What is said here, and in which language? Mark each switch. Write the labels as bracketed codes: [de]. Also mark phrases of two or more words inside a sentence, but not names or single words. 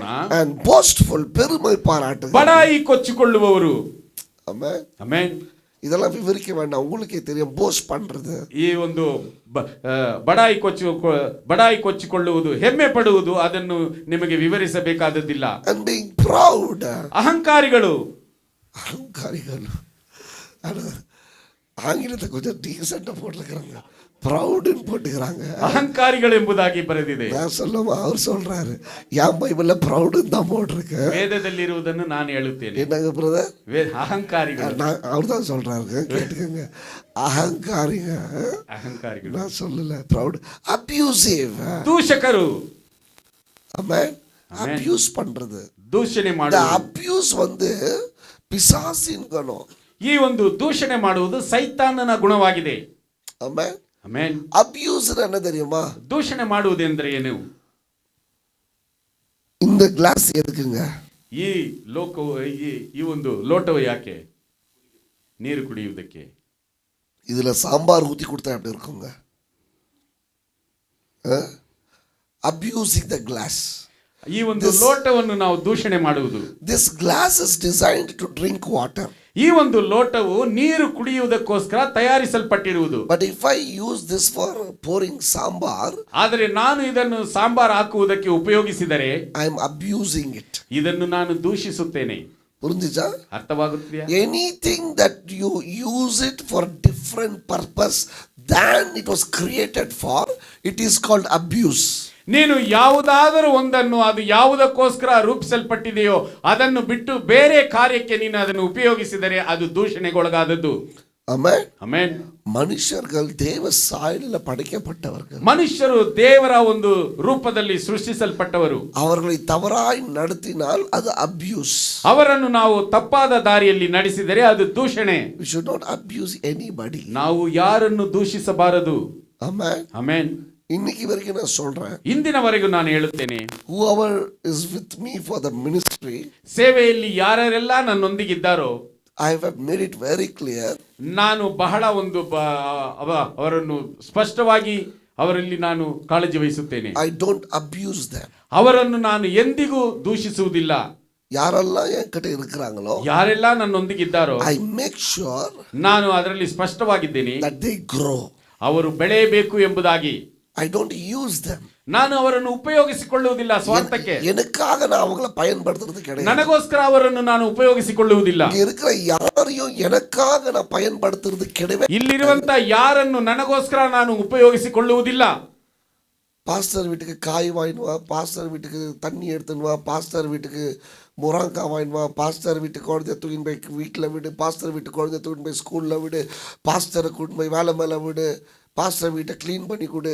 [en] and boastful, [ta] பெருமை பாராட்டு, [kn] ಬಡಾಯಿ ಕೊಚ್ಚಿಕೊಳ್ಳುವವರು. [en] Amen. Amen. [ta] இதெல்லாம் விவரிக்க வேண்டாம், உங்களுக்கே தெரியும். போஸ்ட் பண்றது, [kn] ಈ ಒಂದು ಬಡಾಯಿ ಕೊಚ್ಚಿಕೊಳ್ಳುವುದು, ಹೆಮ್ಮೆ ಪಡುವುದು, ಅದನ್ನು ನಿಮಗೆ ವಿವರಿಸಬೇಕಾದದ್ದಿಲ್ಲ. [en] and being proud, [kn] ಅಹಂಕಾರಿಗಳು. [ta] ஆங்கிலத்தை கொஞ்சம் டீசெண்டா போட்டுக்கிறாங்க, ப்ரௌடுன்னு போட்டுக்கிறாங்க. [kn] ಅಹಂಕಾರಿಗಳು ಎಂಬುದಾಗಿ ಬರೆದಿದೆ. [ta] நான் சொல்லுமா, அவர் சொல்றாரு, என் பைபிள்ல ப்ரௌடுன்னு தான் போட்டிருக்கு. [kn] ವೇದದಲ್ಲಿರುವುದನ್ನು ನಾನು ಹೇಳುತ್ತೇನೆ. [ta] என்னங்க பிரதர்? [kn] ಅಹಂಕಾರಿಗಳು. [ta] அவர் தான் சொல்றாரு, கேட்டுக்கங்க. அகங்காரிங்க, [kn] ಅಹಂಕಾರಿಗಳು. [ta] நான் சொல்லல. [en] proud, abusive, [kn] ದೂಷಕರು. [ta] ஆமென். அபியூஸ் பண்றது, [kn] ದೂಷಣೆ ಮಾಡುವುದು. [ta] அபியூஸ் வந்து பிசாசின் குணம். [kn] ಈ ಒಂದು ದೂಷಣೆ ಮಾಡುವುದು ಸೈತಾನನ ಗುಣವಾಗಿದೆ. [ta] ஆமென். [kn] ಆಮೆನ್. [ta] அபியூஸ் என்ன தெரியுமா? [kn] ದೂಷಣೆ ಮಾಡುವುದು ಎಂದರೆ ಏನು? [ta] இந்த கிளாஸ் எதுக்குங்க? [kn] ಈ ಈ ಒಂದು ಲೋಟವು ಯಾಕೆ? ನೀರು ಕುಡಿಯುವುದಕ್ಕೆ. [ta] இதுல சாம்பார் ஊத்தி கொடுத்தா எப்படி இருக்குங்க? [en] Abusing the glass. [kn] ಈ ಒಂದು ಲೋಟವನ್ನು ನಾವು ದೂಷಣೆ ಮಾಡುವುದು. [en] This glass is designed to drink water. [kn] ಈ ಒಂದು ಲೋಟವು ನೀರು ಕುಡಿಯುವುದಕ್ಕೋಸ್ಕರ ತಯಾರಿಸಲ್ಪಟ್ಟಿರುವುದು. [en] But if I use this for pouring sambar, [kn] ಆದರೆ ನಾನು ಇದನ್ನು ಸಾಂಬಾರ್ ಹಾಕುವುದಕ್ಕೆ ಉಪಯೋಗಿಸಿದರೆ [en] I am abusing it. [kn] ಇದನ್ನು ನಾನು ದೂಷಿಸುತ್ತೇನೆ. [ta] புரிஞ்சுச்சா? [kn] ಅರ್ಥವಾಗುತ್ತಿದೆಯಾ? [en] Anything that you use it for different purpose than it was created for, it is called abuse. [kn] ನೀನು ಯಾವುದಾದರೂ ಒಂದನ್ನು ಅದು ಯಾವುದಕ್ಕೋಸ್ಕರ ರೂಪಿಸಲ್ಪಟ್ಟಿದೆಯೋ ಅದನ್ನು ಬಿಟ್ಟು ಬೇರೆ ಕಾರ್ಯಕ್ಕೆ ನೀನು ಅದನ್ನು ಉಪಯೋಗಿಸಿದರೆ ಅದು ದೂಷಣೆಗೊಳಗಾದದ್ದು. [en] Amen. [kn] ಆಮೆನ್. [ta] மனுஷர்கள் தேவ சாயலில் படைக்கப்பட்டவர்கள். [kn] ಮನುಷ್ಯರು ದೇವರ ಒಂದು ರೂಪದಲ್ಲಿ ಸೃಷ್ಟಿಸಲ್ಪಟ್ಟವರು. [ta] அவர்களை தவறாய் நடத்தினால் அது abuse. [kn] ಅವರನ್ನು ನಾವು ತಪ್ಪಾದ ದಾರಿಯಲ್ಲಿ ನಡೆಸಿದರೆ ಅದು ದೂಷಣೆ. [en] We should not abuse anybody. [kn] ನಾವು ಯಾರನ್ನು ದೂಷಿಸಬಾರದು. [en] Amen. [kn] ಆಮೆನ್. [ta] இன்னைக்கு வரைக்கும் நான் சொல்றேன், [kn] ಇಂದಿನವರೆಗೂ ನಾನು ಹೇಳುತ್ತೇನೆ, [en] whoever is with me for the ministry, [kn] ಸೇವೆಯಲ್ಲಿ ಯಾರೆಲ್ಲ ನನ್ನೊಂದಿಗಿದ್ದಾರೋ [en] I have made it very clear. [kn] ನಾನು ಬಹಳ ಒಂದು ಅವರನ್ನು ಸ್ಪಷ್ಟವಾಗಿ ಅವರಲ್ಲಿ ನಾನು ಕಾಳಜಿ ವಹಿಸುತ್ತೇನೆ. [en] I don't abuse them. [kn] ಅವರನ್ನು ನಾನು ಎಂದಿಗೂ ದೂಷಿಸುವುದಿಲ್ಲ. [ta] ಯಾರೆல்லாம் என் கிட்ட இருக்கிறாங்களோ, [kn] ಯಾರೆಲ್ಲ ನನ್ನೊಂದಿಗಿದ್ದಾರೋ [en] I make sure [kn] ನಾನು ಅದರಲ್ಲಿ ಸ್ಪಷ್ಟವಾಗಿದ್ದೇನೆ, [en] that they grow. [kn] ಅವರು ಬೆಳೆಯಬೇಕು ಎಂಬುದಾಗಿ. [en] I don't use them. [kn] ನಾನು ಅವರನ್ನು ಉಪಯೋಗಿಸಿಕೊಳ್ಳುವುದಿಲ್ಲ ಸ್ವಾರ್ಥಕ್ಕೆ. [ta] எனக்காக நான் அவங்களை பயன்படுத்துறது கிடையாது. [kn] ನನಗೋಸ್ಕರ ಅವರನ್ನು ನಾನು ಉಪಯೋಗಿಸಿಕೊಳ್ಳುವುದಿಲ್ಲ. [ta] இங்க இருக்கிற யாரையும் எனக்காக நான் பயன்படுத்துறது கிடையாது. [kn] ಇಲ್ಲಿರುವಂತ ಯಾರನ್ನು ನನಗೋಸ್ಕರ ನಾನು ಉಪಯೋಗಿಸಿಕೊಳ್ಳುವುದಿಲ್ಲ. [ta] பாஸ்டர் வீட்டுக்கு காய் வாங்கிட்டு வா, பாஸ்டர் வீட்டுக்கு தண்ணி எடுத்துன்னு வா, பாஸ்டர் வீட்டுக்கு முராங்காய் வாங்கிட்டு வா, பாஸ்டர் வீட்டுக்கு குழந்தைய தூக்கின்னு போய் வீட்டில் விடு, பாஸ்டர் வீட்டுக்கு குழந்தைய தூக்கின்னு போய் ஸ்கூலில் விடு, பாஸ்டரை கூட்டின்னு போய் வேலை மேலே விடு, பாஸ்டர் வீட்டை க்ளீன் பண்ணி கொடு.